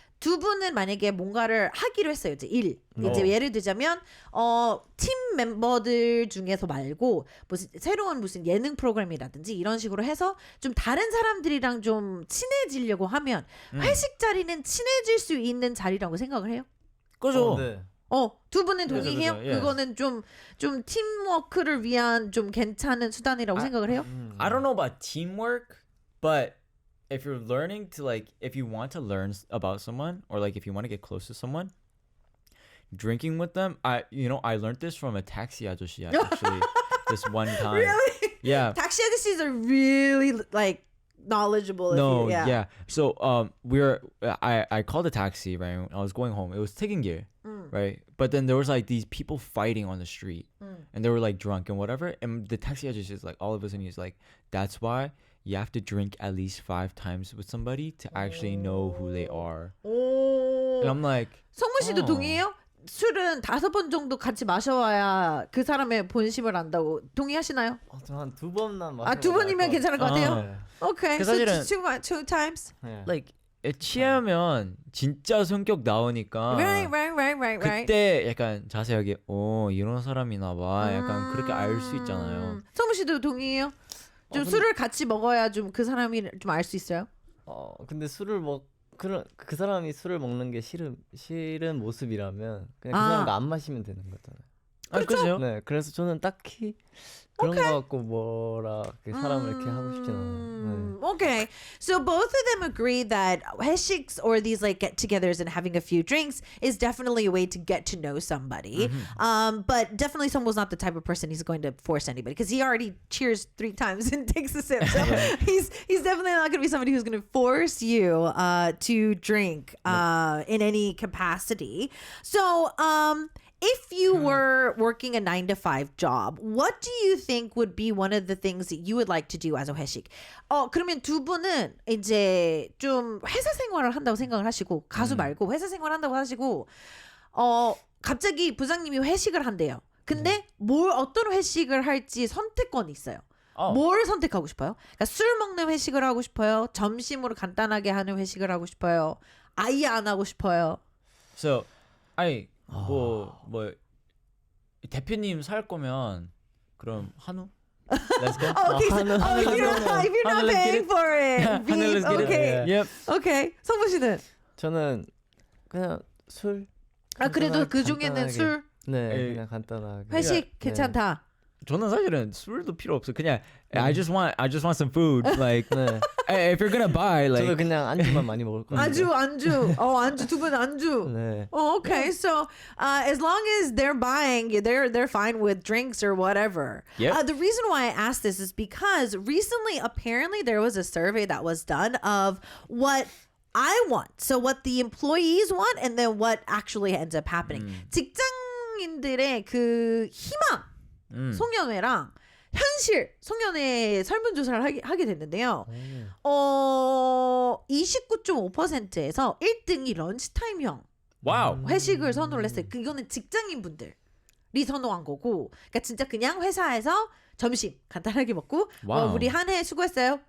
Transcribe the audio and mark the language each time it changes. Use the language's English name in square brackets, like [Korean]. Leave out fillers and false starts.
[Korean] 두 분은 만약에 뭔가를 하기로 했어요. 이제 이제 예를 들자면 팀 멤버들 중에서 말고 무슨 예능 프로그램이라든지 이런 식으로 해서 좀 다른 사람들이랑 좀 친해지려고 하면 회식 자리는 친해질 수 있는 자리라고 생각을 해요? 그죠. 네. 두 분은 동의해요? 그죠. 그거는 좀 팀워크를 위한 좀 괜찮은 수단이라고 생각을 해요? [English] I don't know about teamwork, but if you're learning to if you want to learn about someone or if you want to get close to someone, drinking with them, I learned this from a taxi 아저씨 actually this one time. Really? Yeah. Taxi agencies are really knowledgeable. No, yeah. yeah. So I called a taxi, right? I was going home. It was taking gear, right? But then there was these people fighting on the street, and they were drunk and whatever. And the taxi agency is all of a sudden he's like, that's why you have to drink at least 5 times with somebody to actually know who they are. And I'm like, [Korean] 성문 씨도 동의해요? 술은 5번 정도 같이 마셔와야 그 사람의 본심을 안다고 동의하시나요? 저 한 2번만 마셔. 2번이면 괜찮을 것 같아요? [English] Okay, [Korean] 그 [English] so [Korean] 사실은 [English] two times. [Korean] 취하면 진짜 성격 나오니까 [English] Right. [Korean] 그때 약간 자세하게 이런 사람이나 봐 약간 그렇게 알 수 있잖아요. 성문 씨도 동의해요? 좀 술을 같이 먹어야 좀 그 사람이 좀 알 수 있어요? 근데 술을 그 사람이 술을 먹는 게 싫은 모습이라면 그냥 그 사람과 안 마시면 되는 거잖아요. 그렇죠. 네, 그래서 저는 딱히 그런 거 갖고 사람을 이렇게 하고 싶진 않아요. [English] Okay, so both of them agree that 회식s or these get-togethers and having a few drinks is definitely a way to get to know somebody. But definitely Sungwo's not the type of person he's going to force anybody because he already cheers 3 times and takes a sip. So he's definitely not going to be somebody who's going to force you to drink in any capacity. So if you were working a 9-to-5 job, what do you think would be one of the things that you would like to do as a 회식? [Korean] 그러면 두 분은 이제 좀 회사 생활을 한다고 생각을 하시고 가수 말고 회사 생활을 한다고 하시고 갑자기 부장님이 회식을 한대요. 근데 어떤 회식을 할지 선택권이 있어요. 뭘 선택하고 싶어요? 그러니까 술 먹는 회식을 하고 싶어요? 점심으로 간단하게 하는 회식을 하고 싶어요? 아예 안 하고 싶어요? So, 뭐 대표님 살 거면 그럼 한우? [English] Let's go. Okay, if you're not paying for it, beef, okay. Yep. [Korean] Okay. 성부 씨는? 저는 그냥 술. 그래도 그 중에는 술? 네, 그냥 간단하게. 회식 괜찮다. 저는 사실은 술도 필요 없어. 그냥 [English] I just want some food. [Korean] 네. [English] If you're gonna buy, [Korean] 저도 그냥 안주만 많이 먹을 거예요. 안주 두 분 안주. 네. [English] Okay, so as long as they're buying, they're fine with drinks or whatever. Yep. The reason why I asked this is because recently, apparently, there was a survey that was done of what I want. So what the employees want, and then what actually ends up happening. [Korean] 직장인들의 그 희망. 송년회랑 현실 송년회 설문조사를 하게 됐는데요. 29.5%에서 1등이 런치타임형 와우. 회식을 선호를 했어요. 이거는 직장인분들이 선호한 거고, 그러니까 진짜 그냥 회사에서 점심 간단하게 먹고 우리 한 해 수고했어요.